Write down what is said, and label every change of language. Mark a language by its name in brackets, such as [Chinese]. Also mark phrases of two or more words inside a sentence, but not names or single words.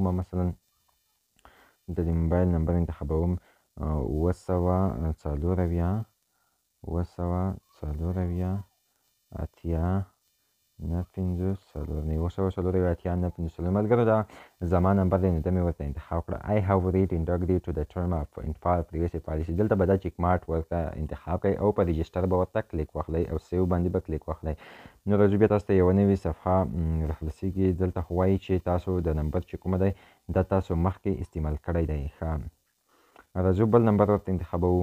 [Pashto] مثلا د دې [English] mobile number [Pashto] انتخابوم 9 ملګرو، دا زما نمبر دی. نو دا مې ورته انتخاب کړه. [English] I have read integrity to the term of privacy policy. [Pashto] دلته به دا [English] check mart [Pashto] ورته انتخاب کړئ او په رجسټر به ورته کلیک واخلئ او سیو باندې به کلیک واخلئ. نو راځو بیا تاسو ته یوه نوې صفحه راخلاصیږي. دلته خو وایي چې تاسو د نمبر چې کومه دی، دا تاسو مخکې استعمال کړی دی. ښه، راځو بل نمبر ورته انتخابوو.